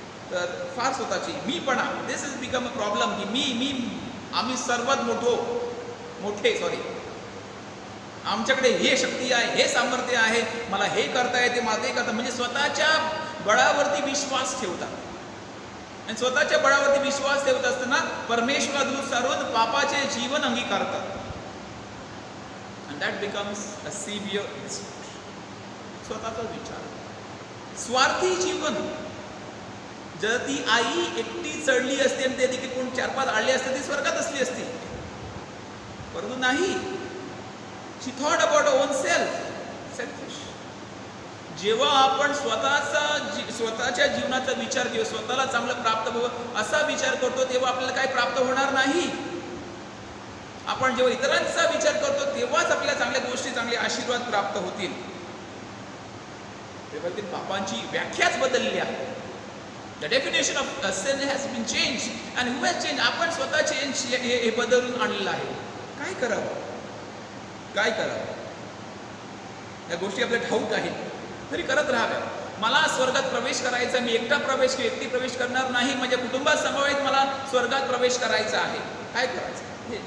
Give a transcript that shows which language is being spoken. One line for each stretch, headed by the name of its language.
Marathi: तर फार स्वतःची मीपणा,
English: This is become a problem.
Marathi: की आम्ही सर्वात मोठे आमच्याकडे हे शक्ती आहे, हे सामर्थ्य आहे, मला हे करता येते, मला ते करता, म्हणजे स्वतःच्या बळावरती विश्वास ठेवतात. आणि स्वतःच्या बळावरती विश्वास ठेवत असताना परमेश्वराला सारून पापाचे जीवन अंगीकारतात.
English: and that becomes a severe destruction.
Marathi: स्वतःचा विचार, स्वार्थी जीवन. जर ती आई एकटी चढली असती आणि ते देखील कोण 4-5 आले असते, ती स्वर्गात असली असती. परंतु नाही,
English: She thought about own self, selfish.
Marathi: जेव्हा आपण स्वतःच्या जीवनाचा विचार किंवा स्वतःला चांगलं प्राप्त व्हावं असा विचार करतो, तेव्हा आपल्याला काही प्राप्त होणार नाही. आपण जेव्हा इतरांचा विचार करतो तेव्हाच आपल्याला चांगल्या गोष्टी, चांगले आशीर्वाद प्राप्त होतील. तेव्हा ती पापांची व्याख्याच बदलली आहे.
English: The definition of sin has been changed. And who has changed?
Marathi: आपण स्वतः चेंज हे बदलून आणलेलं आहे. काय करावं? या गोष्टी आपल्याला ठाऊक आहेत तरी करत राहाव्या. मला स्वर्गात प्रवेश करायचा, मी एकटा प्रवेश किंवा एकटी प्रवेश करणार नाही, माझ्या कुटुंबात समवेत मला स्वर्गात प्रवेश करायचा आहे. काय करायचं?